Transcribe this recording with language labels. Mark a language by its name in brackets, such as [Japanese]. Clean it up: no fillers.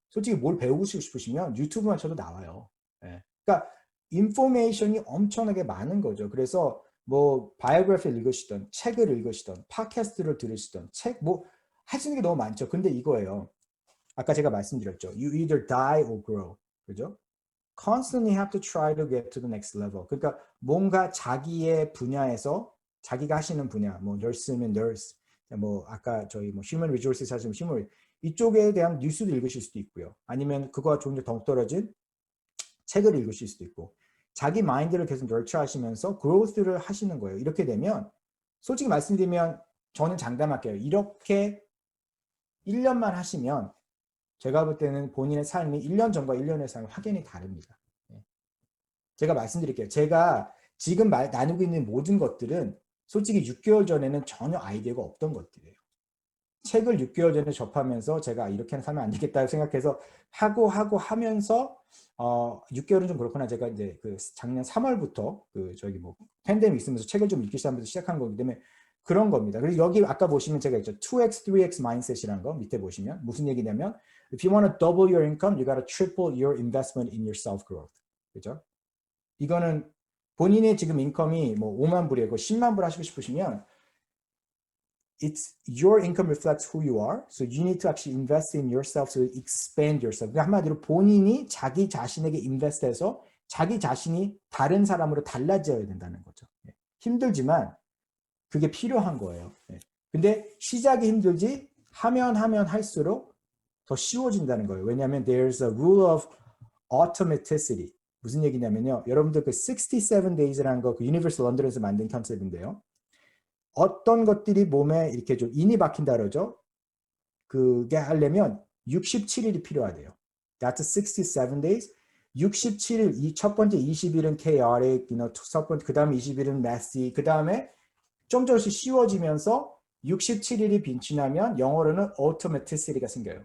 [Korean] 솔직히 뭘 배우고 싶으시면 유튜브만 쳐도 나와요. 예. 그러니까 인포메이션이 엄청나게 많은 거죠. 그래서 뭐 바이오그래피를 읽으시던 책을 읽으시던 팟캐스트를 들으시던 뭐 할 수 있는 게 너무 많죠. 근데 이거예요. 아까 제가 말씀드렸죠. [English] You either die or grow. [Korean] 그죠? [English] Constantly have to try to get to the next level. [Korean] 그러니까 뭔가 자기의 분야에서 자기가 하시는 분야, 뭐 nurse면 nurse, 뭐 아까 저희 뭐 human resources 하시면 human 이쪽에 대한 뉴스도 읽으실 수도 있고요. 아니면 그거와 좀 더 동떨어진 책을 읽으실 수도 있고 자기 마인드를 계속 nurture 하시면서 growth를 하시는 거예요. 이렇게 되면 솔직히 말씀드리면 저는 장담할게요. 이렇게 1년만 하시면 제가 볼 때는 본인의 삶이 1년 전과 1년 후의 삶이 확연히 다릅니다. 제가 말씀드릴게요. 제가 지금 나누고 있는 모든 것들은 솔직히 6개월 전에는 전혀 아이디어가 없던 것들이에요. 책을 6개월 전에 접하면서 제가 이렇게는 살면 안 되겠다 생각해서 하고 하면서 6개월은 좀 그렇구나. 제가 이제 그 작년 3월부터 그 저기 뭐 팬데믹 있으면서 책을 좀 읽기 시작하면서 시작한 거기 때문에 그런 겁니다. 그리고 여기 아까 보시면 제가 있죠. [English] 2x, 3x mindset이라는 [Korean] 거 밑에 보시면 무슨 얘기냐면 [English] if you want to double your income, you got to triple your investment in your self growth. [Korean] 그죠? 이거는 본인의 지금 인컴이 뭐 5만 불이고 10만 불 하시고 싶으시면 [English] it's your income reflects who you are. So you need to actually invest in yourself to expand yourself. [Korean] 그러니까 한마디로 본인이 자기 자신에게 인베스트해서 자기 자신이 다른 사람으로 달라져야 된다는 거죠. 힘들지만 그게 필요한 거예요. 근데 시작이 힘들지 하면 할수록 더 쉬워진다는 거예요. 왜냐하면 [English] there's a rule of automaticity. [Korean] 무슨 얘기냐면요. 여러분들 그 67 days라는 거 그 유니버설 런던에서 만든 컨셉인데요. 어떤 것들이 몸에 이렇게 좀 인이 박힌다 그러죠. 그게 하려면 67일이 필요하대요. [English] That's 67 days. [Korean] 67일, 이 첫 번째 20일은 chaotic, 첫 번째, 그 다음에 20일은 messy, 그 다음에 좀 조금씩 쉬워지면서 67일이 지나면 영어로는 automaticity가 생겨요.